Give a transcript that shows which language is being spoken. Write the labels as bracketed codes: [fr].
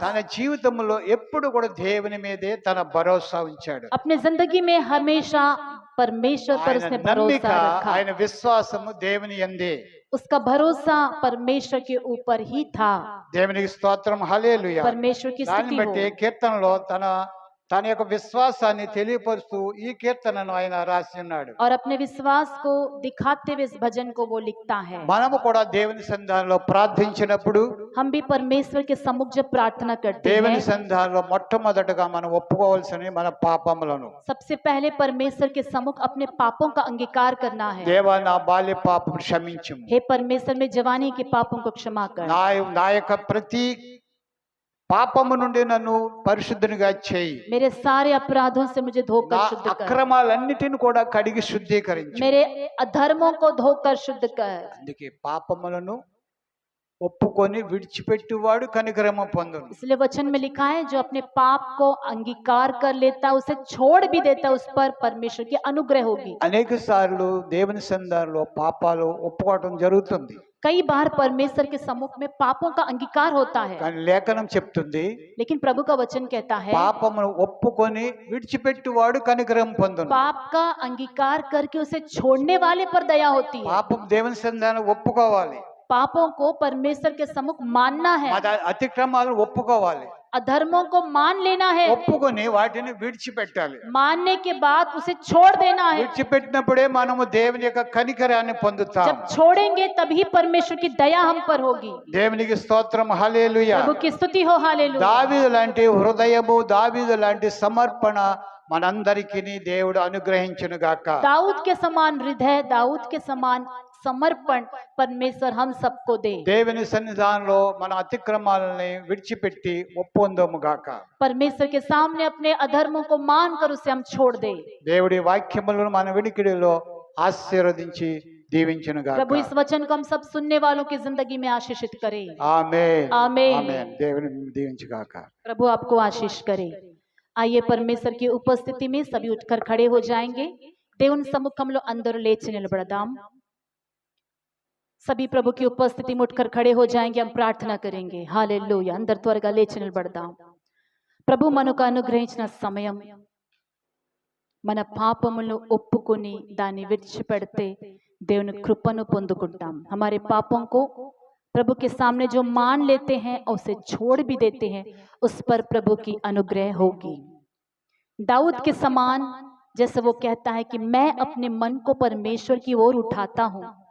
[te] తన జీవితంలో ఎప్పుడు కూడా దేవుని మీదే తన భరోసా ఉంచాడు. [hi] अपने जिंदगी में हमेशा परमेश्वर पर [te] ఆయన [hi] उसने [te] నమ్మిక, [hi] भरोसा रखा। [te] ఆయన విశ్వాసము దేవుని యందే. [hi] उसका भरोसा परमेश्वर के ऊपर ही था। [te] దేవునికి స్తోత్రం. హల్లెలూయా. [hi] परमेश्वर की [te] దాన్ని [hi] स्तुति [te] బట్టి [hi] हो। [te] కీర్తనలో తన యొక్క విశ్వాసాన్ని తెలియపరుస్తూ ఈ కీర్తనను ఆయన రాసి ఉన్నాడు. [hi] और अपने विश्वास को दिखाते हुए इस भजन को वो लिखता है। [te] మనము కూడా దేవుని సన్నిధానంలో ప్రార్థించినప్పుడు, [hi] हम भी परमेश्वर के सम्मुख जब प्रार्थना करते [te] దేవుని [hi] हैं, [te] సన్నిధానంలో మొట్టమొదటగా మనం ఒప్పుకోవాల్సిన మన పాపములను. [hi] सबसे पहले परमेश्वर के सम्मुख अपने पापों का अंगीकार करना है। [te] దేవా నా బాల్య పాపం క్షమించుము. [hi] हे परमेश्वर में जवानी के पापों को क्षमा कर। [te] నా యొక్క ప్రతి పాపము నుండి నన్ను పరిశుద్ధునిగా చేయి. [hi] मेरे सारे अपराधों से मुझे [te] నా [hi] धोकर शुद्ध कर। [te] అక్రమాలన్నిటిని కూడా కడిగి శుద్ధీకరించు. [hi] मेरे अधर्मों को धोकर शुद्ध कर। [te] అందుకే పాపములను ఒప్పుకొని విడిచిపెట్టువాడు కనికరము పొందును. [hi] इसलिए वचन में लिखा है जो अपने पाप को अंगीकार कर लेता है उसे छोड़ भी देता है उस पर परमेश्वर की अनुग्रह होगी। [te] అనేక సార్లు దేవుని సన్నిధానంలో పాపాలు ఒప్పుకోవడం జరుగుతుంది. [hi] कई बार परमेश्वर के सम्मुख में पापों का अंगीकार होता है, [te] కానీ లేఖనం చెప్తుంది, [hi] लेकिन प्रभु का वचन कहता है [te] పాపమును ఒప్పుకొని విడిచిపెట్టువాడు కనికరం పొందును. [hi] पाप का अंगीकार करके उसे छोड़ने वाले पर दया होती है। [te] పాపం దేవుని సన్నిధానం ఒప్పుకోవాలి. [hi] पापों को परमेश्वर के सम्मुख मानना है, [te] మన అతిక్రమాలను ఒప్పుకోవాలి. [hi] अधर्मों को मान लेना है, [te] ఒప్పుకొని వాటిని విడిచిపెట్టాలి. [hi] मानने के बाद उसे छोड़ देना है। [te] విడిచిపెట్టినప్పుడే మనము దేవుని యొక్క కనికరాన్ని పొందుతాం. [hi] जब छोड़ेंगे तभी परमेश्वर की दया हम पर होगी। [te] దేవునికి స్తోత్రం. హల్లెలూయా. [hi] प्रभु की स्तुति हो। हालेलुया। [te] దావీదు లాంటి హృదయము, దావీదు లాంటి సమర్పణ మనందరికీ దేవుడు అనుగ్రహించును గాక. [hi] दाऊद के समान हृदय, दाऊद के समान समर्पण परमेश्वर हम सबको दे। [te] దేవుని సన్నిధానంలో మన అతిక్రమాలని విడిచిపెట్టి ఒప్పొందము గాక. [hi] परमेश्वर के सामने अपने अधर्मों को मानकर उसे हम छोड़ दे। [te] దేవుడి వాక్యములను మన వినికిడిలో ఆశీర్వదించి దీవించును గాక. [hi] प्रभु इस वचन को हम सब सुनने वालों की जिंदगी में आशीषित करे। [te] ఆమేన్. ఆమేన్. ఆమేన్. దేవుని దీవించు గాక. [hi] प्रभु आपको आशीष करे। आइए परमेश्वर की उपस्थिति में सभी उठकर खड़े हो जाएंगे। [te] దేవుని సముఖంలో అందరూ లేచి నిలబడదాం। [hi] सभी प्रभु की उपस्थिति में उठकर खड़े हो जाएंगे। हम प्रार्थना करेंगे। हालेलुया। [te] అందరు త్వరగా లేచి నిలబడదాం। ప్రభు మనకు అనుగ్రహించిన సమయం మన పాపములను ఒప్పుకొని దాన్ని విడిచిపెడితే దేవుని కృపను పొందుకుంటాం. [hi] हमारे पापों को प्रभु के सामने जो मान लेते हैं और उसे छोड़ भी देते हैं, उस पर प्रभु की अनुग्रह होगी. दाऊद के समान जैसे वो कहता है कि मैं अपने मन को परमेश्वर की ओर उठाता हूँ.